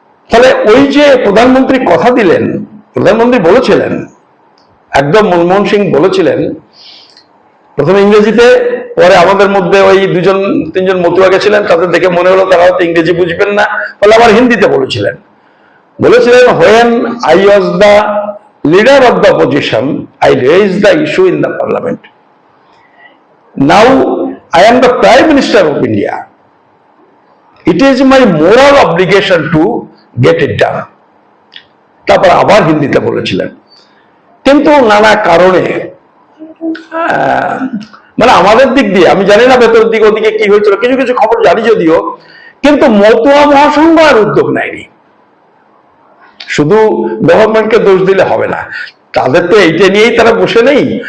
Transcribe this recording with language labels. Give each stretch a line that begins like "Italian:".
Bangla: ফলে ওই যে প্রধানমন্ত্রী কথা দিলেন, প্রধানমন্ত্রী বলেছিলেন, একদম মনমোহন সিং বলেছিলেন প্রথমে ইংরেজিতে, পরে আমাদের মধ্যে ওই 2-3 জন মতুয়া গেছিলেন, তাদের দেখে মনে হলো তারা হয়তো ইংরেজি বুঝবেন না, ফলে আবার হিন্দিতে বলেছিলেন।
English: when I was the leader of the opposition, I raised the issue in the parliament. Now I am the Prime Minister of India. It is my moral obligation to get it done.
Bangla: তারপর আবার হিন্দিতে বলেছিলেন। কিন্তু নানা কারণে মানে আমাদের দিক দিয়ে আমি জানি না ভেতর দিকে ওদিকে কি হয়েছিল, কিছু কিছু খবর জানি যদিও, কিন্তু মতুয়া মহাসংঘ আর উদ্যোগ নেয়নি। শুধু গভর্নমেন্টকে দোষ দিলে হবে না, তাদের তো এইটা নিয়েই তারা বসে নেই।